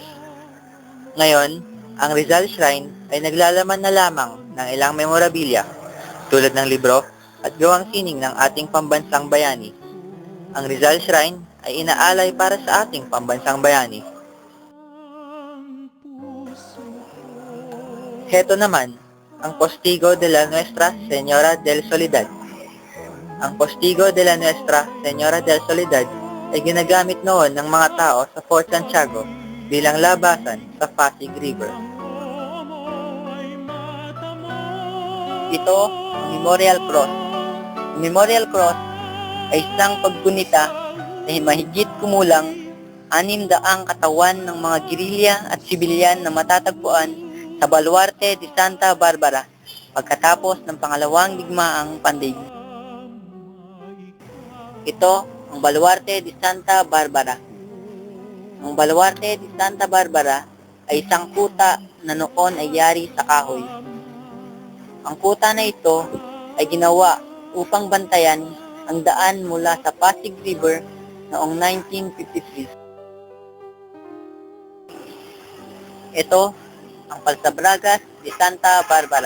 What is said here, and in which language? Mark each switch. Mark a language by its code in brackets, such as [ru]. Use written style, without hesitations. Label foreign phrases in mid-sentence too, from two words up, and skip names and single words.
[tl] Ngayon, ang Rizal Shrine ay naglalaman na lamang ng ilang memorabilia tulad ng libro at gawang sining ng ating pambansang bayani. Ang Rizal Shrine ay inaalay para sa ating pambansang bayani. Heto naman, ang Postigo de la Nuestra Señora del Soledad. Ang Postigo de la Nuestra Señora del Soledad ay ginagamit noon ng mga tao sa Fort Santiago bilang labasan sa Pasig River. Ito ang Memorial Cross. Ang Memorial Cross ay isang paggunita na mahigit kumulang 600 katawan ng mga gerilya at sibilyan na matatagpuan sa Baluarte de Santa Barbara pagkatapos ng pangalawang digmaang pandaigdig. Ito ang Baluarte de Santa Barbara. Ang Baluarte de Santa Barbara ay isang kuta na noon ay yari sa kahoy. Ang kuta na ito ay ginawa upang bantayan ang daan mula sa Pasig River noong 1953. Ito ang Palsabragas de Santa Barbara.